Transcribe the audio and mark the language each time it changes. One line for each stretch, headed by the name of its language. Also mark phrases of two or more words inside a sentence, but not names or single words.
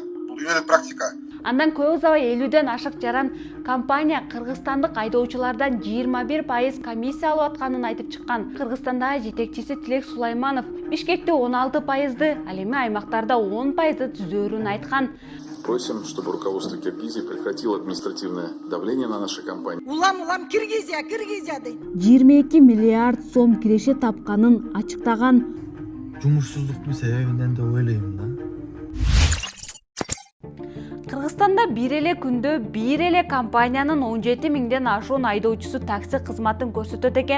Kyrgyz: Бул үйрөнүк практика. Андан көп узабай 50ден ашык жаран компания кыргызстандык айдоочулардан 21% комиссия алып атканын айтып чыккан. Кыргызстандагы жетекчиси Тилек Сулайманов Бишкекте 16%, ал эми аймактарда 10% түзөөрүн айткан.
Russian: Просим, чтобы руководство Киргизии прекратило административное давление на наши компании.
Kyrgyz: Улам Киргизия дейт. 22 миллиард сом киреше тапканын ачыктаган. Жумушсуздуктун себебинен деп ойлойм да. Кыргызстанда бир эле күндө бир эле компаниянын 17 миңден ашуун айдоочусу такси кызматын көрсөтөт экен.